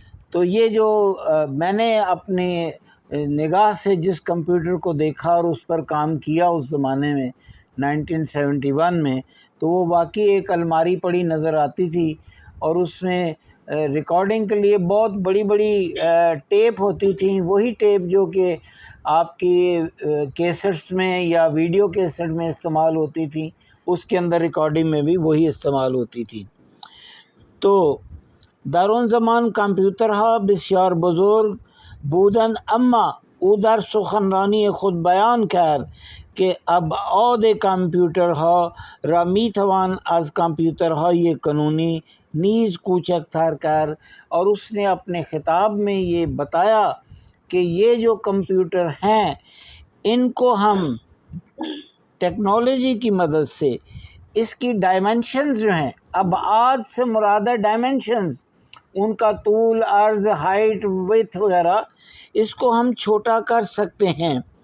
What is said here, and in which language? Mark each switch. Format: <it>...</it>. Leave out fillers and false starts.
<ur>تو یہ جو میں نے اپنی نگاہ سے جس کمپیوٹر کو دیکھا اور اس پر کام کیا اس زمانے میں 1971 میں، تو وہ واقعی ایک الماری پڑی نظر آتی تھی اور اس میں ریکارڈنگ کے لیے بہت بڑی بڑی ٹیپ ہوتی تھیں، وہی ٹیپ جو کہ آپ کی کیسٹس میں یا ویڈیو کیسٹ میں استعمال ہوتی تھیں، اس کے اندر ریکارڈنگ میں بھی وہی استعمال ہوتی تھی.</ur> <fa>تو در اون زمان کمپیوترها بسیار بزرگ بودند، اما او در سخنرانی خود بیان کرد که ابعاد کامپیوترها را میتوان از کامپیوترهای کنونی نیز کوچکتر کرد.</fa> <ur>اور اس نے اپنے خطاب میں یہ بتایا کہ یہ جو کمپیوٹر ہیں ان کو ہم ٹیکنالوجی کی مدد سے اس کی ڈائمنشنز جو ہیں، ابعاد سے مراد ہے ڈائمنشنز، ان کا طول، عرض، ہائٹ، ویڈتھ وغیرہ، اس کو ہم چھوٹا کر سکتے ہیں.</ur>